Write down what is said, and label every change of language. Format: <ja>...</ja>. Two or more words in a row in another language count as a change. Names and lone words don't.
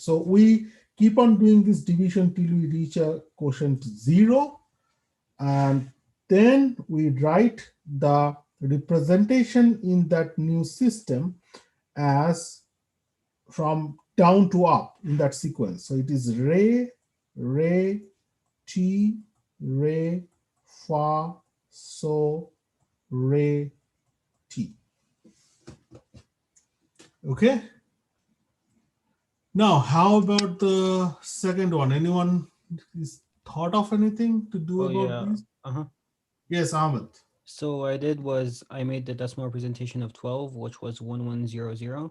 <en>So we keep on doing this division till we reach a quotient 0, and then we write the representation in that new system as from down to up in that sequence. So it is re, re, ti, re, fa, so, re, ti. Okay. Now, how about the second one? Anyone is thought of anything to do Oh about yeah. this? Uh-huh. Yes, Ahmed. So what I did was I made the decimal representation of 12, which was 1100.</en>